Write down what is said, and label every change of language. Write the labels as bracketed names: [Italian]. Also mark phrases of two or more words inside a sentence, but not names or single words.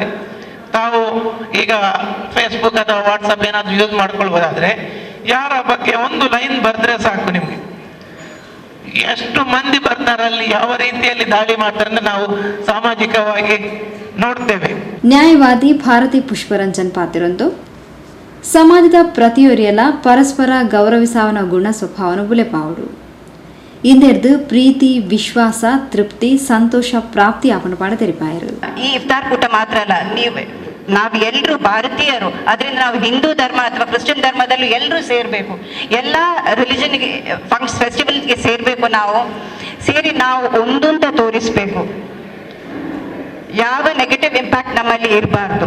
[Kannada] ತಾವು ಈಗ ಫೇಸ್ಬುಕ್ ಅಥವಾ ವಾಟ್ಸಪ್ ಏನಾದ್ರು ಯೂಸ್ ಮಾಡ್ಕೊಳ್ಬೋದಾದ್ರೆ ಯಾರ ಬಗ್ಗೆ ಒಂದು ಲೈನ್ ಬರೆದ್ರೆ ಸಾಕು, ನಿಮ್ಗೆ ಎಷ್ಟು ಮಂದಿ ಬರ್ತಾರಲ್ಲಿ ಯಾವ ರೀತಿಯಲ್ಲಿ ದಾಳಿ ಮಾಡ್ತಾರೆ ಅಂತ ನಾವು ಸಾಮಾಜಿಕವಾಗಿ ನೋಡ್ತೇವೆ. [Tulu] ನ್ಯಾಯವಾದಿ ಭಾರತಿ ಪುಷ್ಪರಂಜನ್ ಪಾತಿರೊಂದು ಸಮಾಜದ ಪ್ರತಿಯೊರಿಯಲ್ಲ ಪರಸ್ಪರ ಗೌರವಿಸಾವನ ಗುಣ ಸ್ವಭಾವನ ಬುಲೆಪಾವಡು ಇಂದೆರ್ದು ಪ್ರೀತಿ, ವಿಶ್ವಾಸ, ತೃಪ್ತಿ, ಸಂತೋಷ ಪ್ರಾಪ್ತಿ ಆಪಣ ಪಾಡ ತೆರಿಪಾಯರು. [Kannada] ಈ ಇಫ್ತಾರ್ ಕೂಟ ಮಾತ್ರ ಅಲ್ಲ, ನಾವೆಲ್ಲರೂ ಭಾರತೀಯರು. ಅದರಿಂದ ನಾವು ಹಿಂದೂ ಧರ್ಮ ಅಥವಾ ಕ್ರಿಶ್ಚಿಯನ್ ಧರ್ಮದಲ್ಲೂ ಎಲ್ಲರೂ ಸೇರಬೇಕು. ಎಲ್ಲ ರಿಲಿಜನ್ಗೆ ಫೆಸ್ಟಿವಲ್ಗೆ ಸೇರಬೇಕು. ನಾವು ಸೇರಿ ನಾವು ಒಂದಂತ ತೋರಿಸ್ಬೇಕು. ಯಾವ [English] negative impact [Kannada] ನಮ್ಮಲ್ಲಿ ಇರಬಾರ್ದು.